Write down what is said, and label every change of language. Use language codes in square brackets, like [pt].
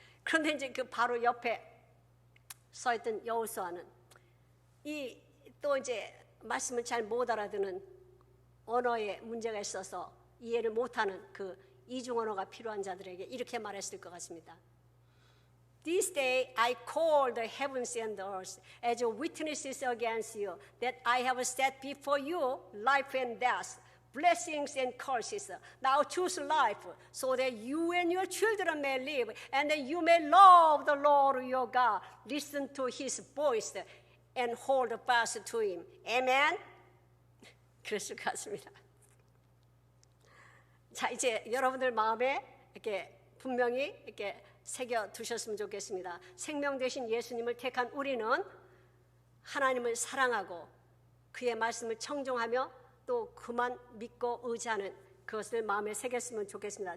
[ko] 그런데 이제 그 바로 옆에 서 있던 여호수아는 또 이제 말씀을 잘 못 알아듣는 언어에 문제가 있어서 이해를 못하는 그 이중 언어가 필요한 자들에게 이렇게 말했을 것 같습니다. [en] This day I call the heavens and the earth as witnesses against you that I have set before you life and death, blessings and curses. Now choose life so that you and your children may live and that you may love the Lord your God. Listen to his voice and hold fast to him. [ko] Amen? 그랬을 것 같습니다. 자, 이제 여러분들 마음에 이렇게 분명히 이렇게 새겨 두셨으면 좋겠습니다. 생명 되신 예수님을 택한 우리는 하나님을 사랑하고 그의 말씀을 청종하며 또 그만 믿고 의지하는 그것을 마음에 새겼으면 좋겠습니다.